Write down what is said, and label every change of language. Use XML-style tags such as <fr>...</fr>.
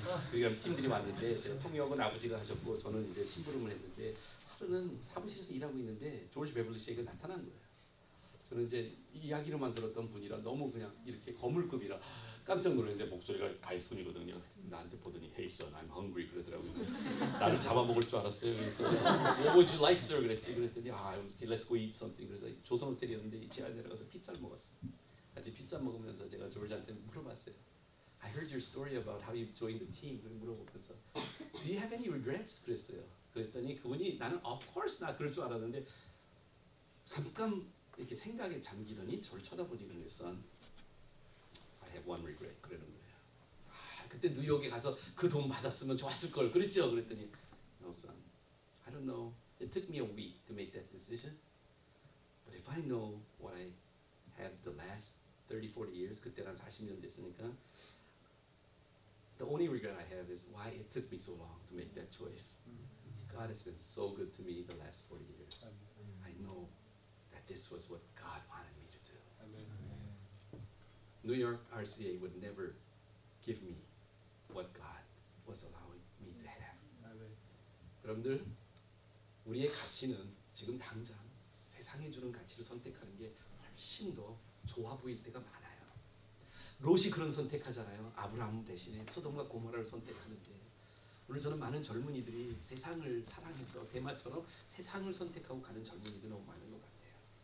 <ko>빌리그램 팀들이 왔는데 제가 통역은 아버지가 하셨고 저는 이제 심부름을 했는데 하루는 사무실에서 일하고 있는데 조지 베벌리 시가 나타난 거예요. 저는 이제 이야기로만 들었던 분이라 너무 그냥 이렇게 거물급이라 깜짝 놀랐는데 목소리가 가이fun이거든요. 나한테 보더니</ko> <en>Hey son, I'm hungry</en> <ko>그러더라고요. 나를 잡아먹을 줄 알았어요. 그래서</ko> <en>What would you like, sir?</en> <ko>그랬더니</ko> <en>Let's go eat something.</en> <ko>그래서 조선 호텔이었는데 지하 내려가서 피자를 먹었어요. 같이 피자 먹으면서 제가 조지한테 물어봤어요.</ko> <en>I heard your story about how you joined the team.</en> <ko>물어보면서</ko> <en>Do you have any regrets?</en> <ko>그랬어요. 그랬더니 그분이 나는</ko> <en>of course</en> <ko>나 그럴 줄 알았는데 잠깐 이렇게 생각에 잠기더니 저를 쳐다보니 그랬어.</ko> <en>I have one regret.</en> <ko>그러는 거예요. 그때 뉴욕에 가서 그 돈 받았으면 좋았을 걸. 그랬죠? 그랬더니</ko> <en>No son, I don't know. It took me a week to make that decision. But if I know what I had the last 30, 40 years,</en> <ko>그때 한 40년 됐으니까</ko> <en>The only regret I have is why it took me so long to make that choice. God has been so good to me the last 40 years. I know that this was what God wanted me to do. New York RCA would never give me what God was allowing me to have.</en> <ko>여러분들, 우리의 가치는 지금 당장 세상이 주는 가치를 선택하는 게 훨씬 더 좋아 보일 때가 많아요. 롯이 그런 선택하잖아요. 아브라함 대신에 소돔과 고모라를 선택하는데 오늘 저는 많은 젊은이들이 세상을 사랑해서 대마처럼 세상을 선택하고 가는 젊은이들이 너무 많은 것 같아요.</ko>